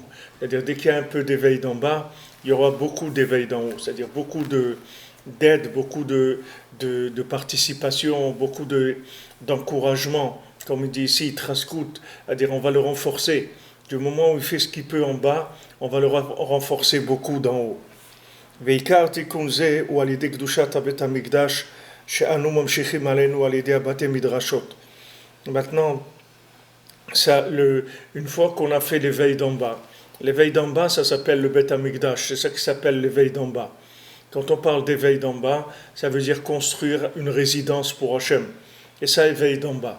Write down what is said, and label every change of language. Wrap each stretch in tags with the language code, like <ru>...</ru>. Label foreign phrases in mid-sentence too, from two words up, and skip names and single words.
<fr>C'est-à-dire dès qu'il y a un peu d'éveil d'en bas, il y aura beaucoup d'éveil d'en haut. C'est-à-dire beaucoup d'aide, beaucoup de participation, beaucoup d'encouragement. Comme il dit ici, Traskout, c'est-à-dire on va le renforcer. Du moment où il fait ce qu'il peut en bas, on va le renforcer beaucoup d'en haut.</fr> <he>ועיקר תיקון זה הוא על ידי קדושת הבית המקדש שאנו ממשיכים עלינו על ידי הבתי מדרשות.</he> <fr>Maintenant, une fois qu'on a fait l'éveil d'en bas, ça s'appelle le</fr> <he>בית המקדש,</he> <fr>c'est ça qui s'appelle l'éveil d'en bas. Quand on parle d'éveil d'en bas, ça veut dire construire une résidence pour Hachem. Et ça, éveil d'en bas.</fr>